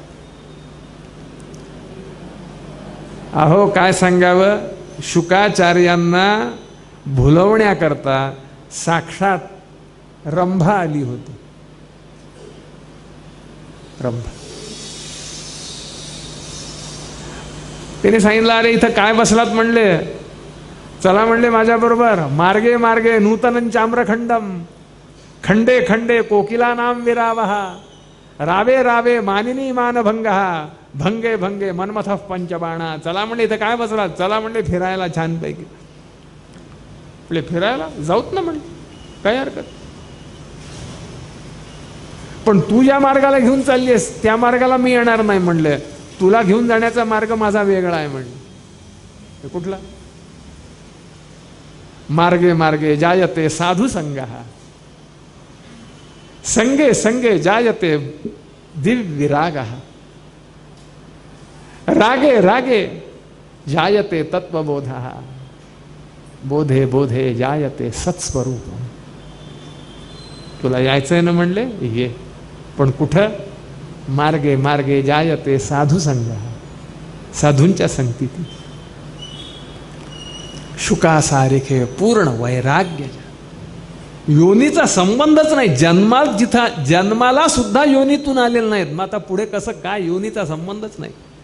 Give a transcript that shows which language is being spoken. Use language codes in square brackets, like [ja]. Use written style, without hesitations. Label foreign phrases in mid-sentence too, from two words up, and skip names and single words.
[mr] अहो काय सांगावं, शुकाचार्यांना भुलवण्याकरता साक्षात रंभा आली होती. रंभा त्याने सांगितलं, अरे इथं काय बसलात म्हणले, चला म्हणले माझ्याबरोबर. [sa] मार्गे मार्गे नूतनं चाम्रखंडम खंडे खंडे कोकिला नाम विरावहा रावे रावे मानिनी मानभंगहा भंगे भंगे मनमथ पंचबाणा. [mr] चला म्हणले इथं काय बसलात, चला म्हणले फिरायला छानपैकी. आपले फिरायला जाऊत ना म्हणले, काय हरकत. पण तू ज्या मार्गाला घेऊन चाललीस त्या मार्गाला मी येणार नाही म्हणले. तुला घेऊन जाण्याचा मार्ग माझा वेगळा आहे म्हणले. कुठला? [sa] मार्गे मार्गे जायते साधू संगहा संगे संगे जायते दिव्यरागः रागे रागे जायते तत्वबोधः बोधे बोधे जायते सत्स्वरूपम. [mr] तुला यायचंय ना म्हणले ये, पण कुठं? [sa] मार्गे मार्गे जायते साधू संगः, [mr] साधूंच्या संगतीत. शुकासारिखे पूर्ण वैराग्य. योनीचा संबंधच नाही, जन्माला सुद्धा योनीतून आलेले नाहीत. मग आता पुढे कसं काय? योनीचा संबंधच नाही.